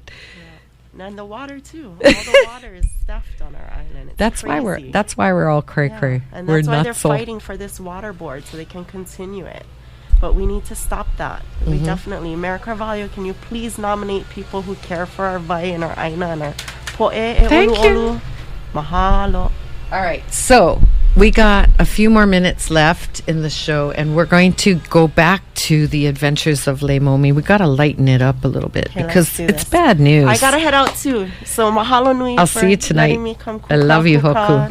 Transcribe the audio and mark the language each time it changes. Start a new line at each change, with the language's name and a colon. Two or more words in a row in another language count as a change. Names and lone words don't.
English: Yeah. And the water too. All the water is stuffed on our island. It's crazy. That's why we're all cray. And that's why they're fighting for this water board so they can continue it. But we need to stop that. We definitely. Mayor Carvalho, can you please nominate people who care for our vai and our aina and our
Hawaiian: po'e e olu.
English: Mahalo. All right, so we got a few more minutes left in the show, and we're going to go back to the adventures of Leimomi. We got to lighten it up a little bit because it's bad news. I got to head out too. So
Hawaiian: mahalo nui.
English: I'll see you tonight. Me come I love you, Hoku.